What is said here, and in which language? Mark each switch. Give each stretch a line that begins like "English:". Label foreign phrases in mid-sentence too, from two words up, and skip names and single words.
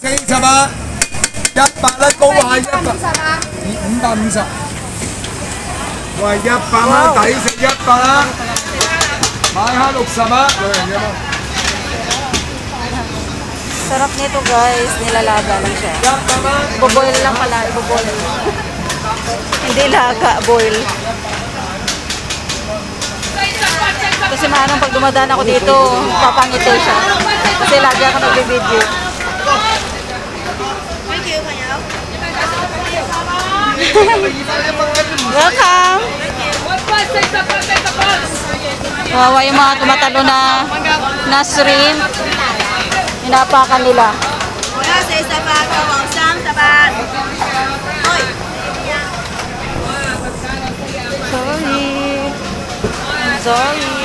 Cantonese: 100 啦，高下100，550。喂，100蚊抵食100啦，買下60蚊，兩樣嘢嘛。
Filipino: Sarap nito guys, nilalaga lang siya. Ibo-boil lang pala, ibo-boil. Hindi laga, boil. Kasi maanong pag dumadaan ako dito, papangiti siya. Kasi lagi ako nag-video.
English: Thank you,
Filipino: kayo.
English: Welcome!
Filipino: Wawa yung mga tumatalo na shrimp. Hinapakan nila. Sorry.